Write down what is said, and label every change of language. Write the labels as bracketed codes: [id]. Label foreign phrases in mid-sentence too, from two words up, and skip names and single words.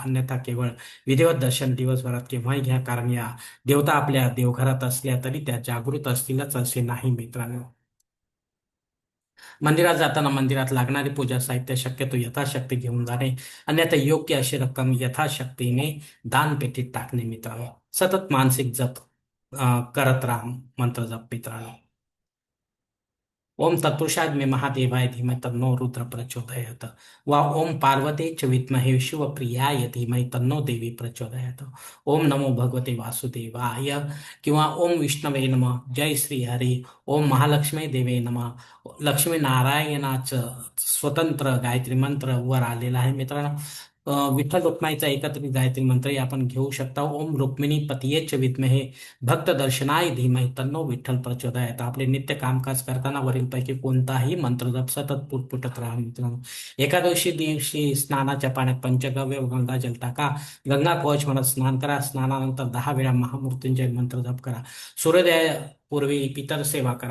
[mr] अन्यथा केवळ विधिवत दर्शन दिवसभरात केव्हाही घ्या, कारण या देवता आपल्या देवघरात असल्या तरी त्या जागृत असतीलच असे नाही मित्रांनो. मंदिरात जाताना मंदिरात लागणारी पूजा साहित्य शक्यतो यथाशक्ती घेऊन जाणे, अन्यथा योग्य अशी रक्कम यथाशक्तीने दानपेटीत टाकणे मित्रांनो. सतत मानसिक जप करत राहा, मंत्र जप मित्रांनो. [sa] ओम तत्पुरुषाय मे महादेवाय धीमहि तन्नो रुद्र प्रचोदयात. वा ओम पार्वते च विद्महे शिवप्रियाय धीमहि तन्नो देवी प्रचोदयात. ओम नमो भगवते वासुदेवाय किंवा ओम विष्णवे नमः. जय श्री हरी. ओम महालक्ष्मी देवे नमः. [mr] लक्ष्मी नारायणाचं स्वतंत्र गायत्री मंत्र वर आलेला आहे मित्रांनो. विठ्ठल रुक्माईचा एकत्रित गायत्री मंत्रही आपण घेऊ शकता. [sa] ओम रुक्मिणी पतियेच विद्महे भक्त दर्शनाय धीमहि तन्नो विठ्ठल प्रचोदयात. [mr] आपले नित्य कामकाज करताना वरीलपैकी कोणताही मंत्र जप सतत पुटपुटत राहा मित्रांनो. एकादशी दिवशी स्नानाच्या पाण्यात पंचगव्य व गंगाजल टाका. गंगा कवच म्हणत स्नान करा. स्नानानंतर 10 वेळा महामृत्युंजय मंत्र जप करा. सूर्योदयापूर्वी पितर सेवा करा.